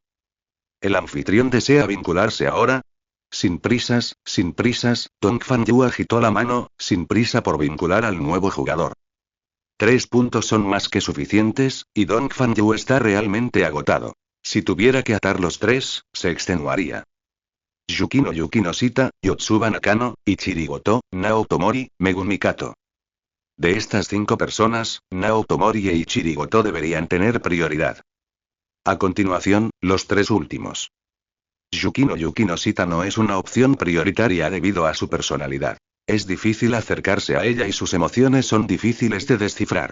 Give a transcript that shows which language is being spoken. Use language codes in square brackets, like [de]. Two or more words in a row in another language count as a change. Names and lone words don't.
[es] ¿El anfitrión desea vincularse ahora? Sin prisas, Dong Fan-yu agitó la mano, sin prisa por vincular al nuevo jugador. 3 puntos son más que suficientes, y Dong Fan-yu está realmente agotado. Si tuviera que atar los 3, se extenuaría. Yukino Yukinosita, Yotsuba Nakano, Ichiri Goto, Naoto Mori, Megumi Kato. De estas 5 personas, Naoto Mori e Ichiri Goto deberían tener prioridad. A continuación, los 3 últimos. Yukino Yukinosita no es una opción prioritaria debido a su personalidad. Es difícil acercarse a ella y sus emociones son difíciles de descifrar.